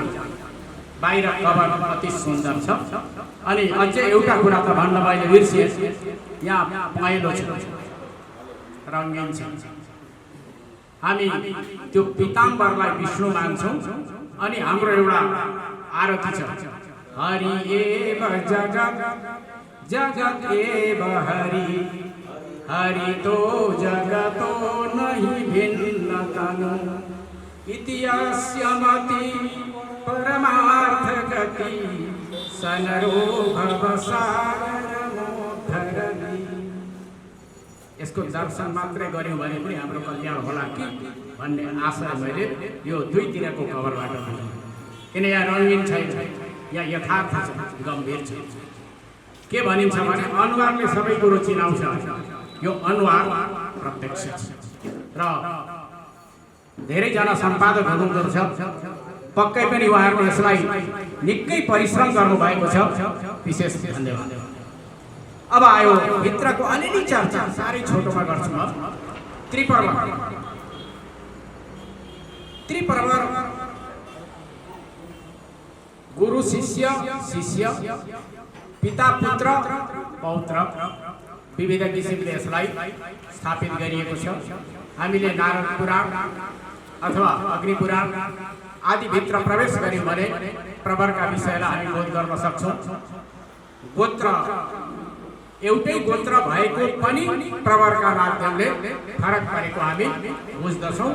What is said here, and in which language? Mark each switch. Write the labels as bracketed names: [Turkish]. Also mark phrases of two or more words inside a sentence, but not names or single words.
[Nepali] बाहिर कभर अति सुन्दर छ। अनि अझै एउटा कुरा त भन्न मैले बिर्सिएँ, यहाँ पहेँलो छ, रङ्गीन छ। हामी त्यो पीताम्बरलाई विष्णु मान्छौँ। अनि हाम्रो एउटा आरती छ, [Sanskrit] हरि एव जगत जगत एव हरि, हरि तो जगतो नहि भिन्न तनु, इतिहास्य मति परमार्थ गति, सनरो भव सागरमोद्धरति। [Nepali] यसको दर्शन मात्रै गऱ्यौँ भने पनि हाम्रो कल्याण होला कि भन्ने आशा मैले यो दुईतिरको कभरबाट भने, किन यहाँ रङ्गीन छैन, यहाँ यथार्थ छ, गम्भीर छ। के भनिन्छ भने अनुहारले सबै कुरो चिनाउँछ। यो अनुहार प्रत्यक्ष छ र धेरैजना सम्पादक हुनुहुँदो रहेछ, पक्कै पनि उहाँहरूले यसलाई निकै परिश्रम गर्नुभएको छ। विशेष धन्यवाद। अब आयो भित्रको अलिअलि चर्चा, साह्रै छोटोमा गर्छु म। त्रिपर्व गुरु शिष्य, शिष्य पिता पुत्र पौत्र, विविध किसिमले यसलाई स्थापित गरिएको छ। हामीले नारद पुराण अथवा अग्नि पुराण आदिभित्र प्रवेश गर्यौँ भने प्रवरका विषयलाई हामी बोध गर्न सक्छौँ। गोत्र एउटै गोत्र भएको पनि प्रवरका माध्यमले फरक परेको हामी बुझ्दछौँ।